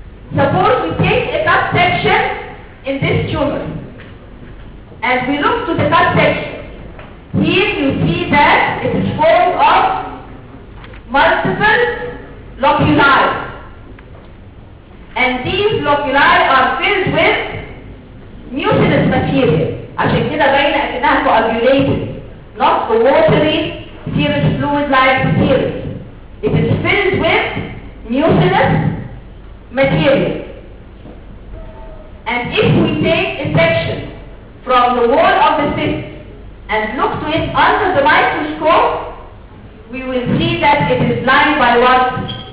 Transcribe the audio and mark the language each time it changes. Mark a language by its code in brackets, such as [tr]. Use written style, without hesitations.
[en] Suppose we take a cut section in this tumor, and we look to the cut section. Here you see that it is formed of multiple loculi. And these loculi are filled with mucinous material. [ar] عشان كده باينة كأنها coagulated. [en] Not a watery serous fluid like serous. It is filled with mucinous material. And if we take a section from the wall of the cyst and look to it under the microscope, we will see that it is lined by what?